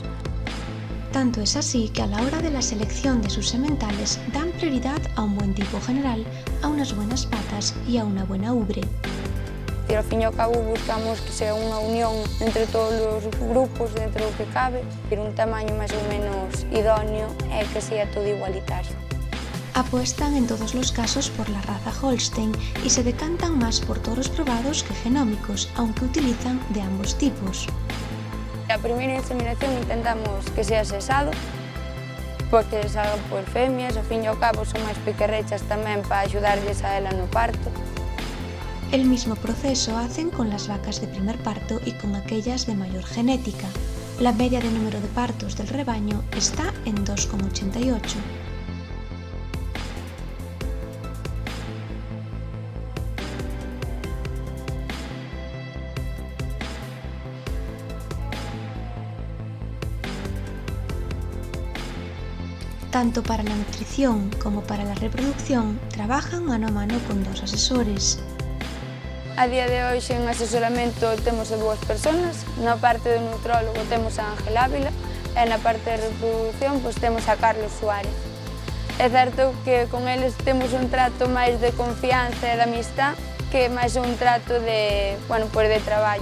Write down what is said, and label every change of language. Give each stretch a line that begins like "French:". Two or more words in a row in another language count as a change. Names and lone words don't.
Spanish: Tanto es así que a la hora de la selección de sus sementales dan prioridad a un buen tipo general, a unas buenas patas y a una buena ubre.
Galician: E ao fin e ao cabo buscamos que sea unha unión entre todos os grupos dentro do que cabe, ter un tamaño máis ou menos idóneo e que sea todo igualitario.
Spanish: Apuestan en todos los casos por la raza Holstein y se decantan más por toros probados que genómicos, aunque utilizan de ambos tipos.
Galician: A primeira inseminación intentamos que sea sexado, porque salgan por femias, ao fin e ao cabo son máis pequerrechas tamén para axudarlles a ela no parto.
Spanish: El mismo proceso hacen con las vacas de primer parto y con aquellas de mayor genética. La media de número de partos del rebaño está en 2,88. Tanto para la nutrición como para la reproducción trabajan mano a mano con 2 asesores.
Galician: A día de hoxe en asesoramento temos a 2 persoas, na parte do nutrólogo temos a Ángel Ávila e na parte de reproducción pois temos a Carlos Suárez. É certo que con eles temos un trato máis de confianza e de amistad que máis un trato de, pois de traballo.